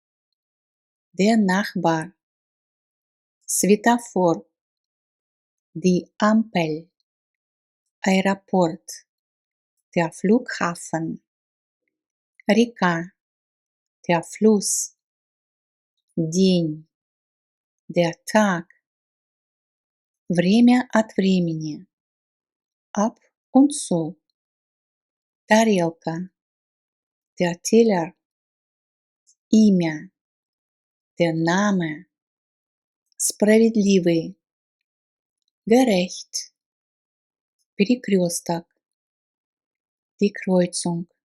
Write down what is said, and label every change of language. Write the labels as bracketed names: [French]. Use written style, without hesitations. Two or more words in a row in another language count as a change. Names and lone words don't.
[German] Der Nachbar. Светофор. Die Ampel. Аэропорт. Der Flughafen. Река. Der Fluss. День. Der Tag. [Russian] Время от времени. [German] Ab und zu. Тарелка. der Teller, имя, der Name, справедливый, gerecht, перекресток, die Kreuzung,